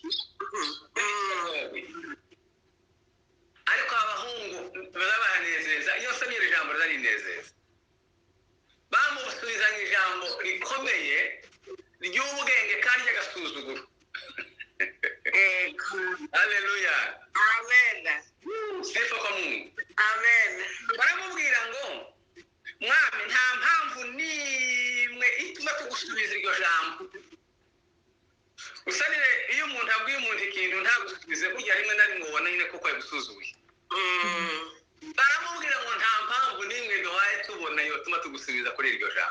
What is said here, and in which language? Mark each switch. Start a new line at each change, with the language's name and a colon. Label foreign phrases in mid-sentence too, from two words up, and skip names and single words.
Kinyarwanda: Ariko abahungu barabanezeza iyo somye ijambo rarinezeza. Bamusubizanye ijambo rikomeye ry'ubwenge kandi agasuzuguro. Haleluya. Amen.
Swahili: Sifa kwa Mungu.
Kinyarwanda: Amen. Baramubwira ngo mwami nta mpamvu nimwe ituma tugusubiza iryo jambo. Usanire iyo umuntu abwiye umuntu ikintu ntagusubize burya rimwe na rimwe ubona nyine koko yagusuzuye. Baramubwira ngo nta mpamvu nimwe duhaye tubona yo tuma tugusubiza kuri iryo jambo.